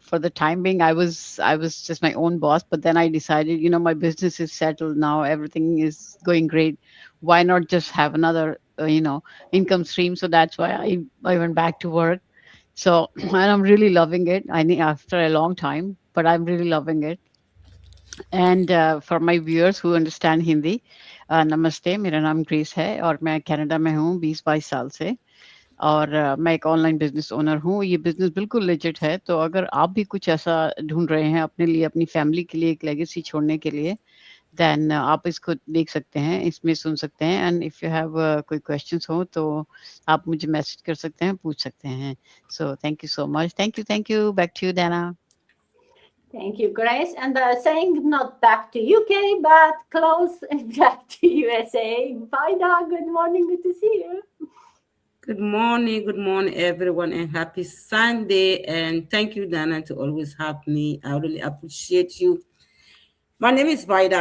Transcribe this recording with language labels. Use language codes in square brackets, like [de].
[en] For the time being, I was just my own boss. But then I decided, my business is settled now. Everything is going great. Why not just have another, income stream? So that's why I went back to work. So and I'm really loving it. I think after a long time, but I'm really loving it. And for my viewers who understand Hindi, [hi] नमस्ते, मेरा नाम grace है और मैं Canada में हूँ 20-22 साल से और मैं एक ऑनलाइन बिजनेस ओनर हूँ। ये बिजनेस बिल्कुल लेजिट है, तो अगर आप भी कुछ ऐसा ढूंढ रहे हैं अपने लिए, अपनी फैमिली के लिए एक लेगेसी छोड़ने के लिए, देन आप इसको देख सकते हैं, इसमें सुन सकते हैं। [en] and if you have [hi] कोई क्वेश्चंस हो तो आप मुझे मैसेज कर सकते हैं, पूछ सकते हैं। [en] So thank you so much. Thank you. Back to you, Dana. Thank you, Grace. And saying not back to UK, but close back to USA. Vida, good morning. Good to see you. Good morning, everyone, and happy Sunday. And thank you, Dana, to always have me. I really appreciate you. My name is Vida.